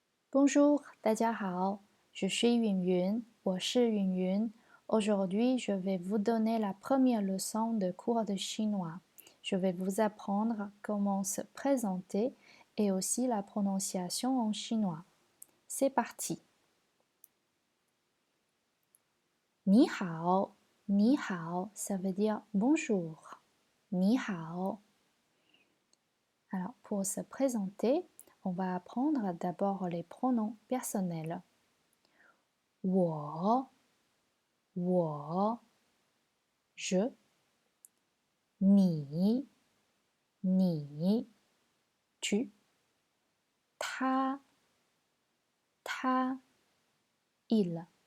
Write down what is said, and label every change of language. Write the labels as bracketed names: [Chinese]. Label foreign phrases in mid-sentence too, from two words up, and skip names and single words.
[French] Bonjour, [Chinese] 大家好, [French] je suis Yunyun, [Chinese] 我是云云. [French] Aujourd'hui, je vais vous donner la première leçon de cours de chinois. Je vais vous apprendre comment se présenter et aussi la prononciation en chinois. C'est parti. [Chinese] 你好，你好, [French] ça veut dire bonjour. [Chinese] 你好. [French] Alors, pour se présenter, on va apprendre d'abord les pronoms personnels. 我 je, 你 tu, 他 il.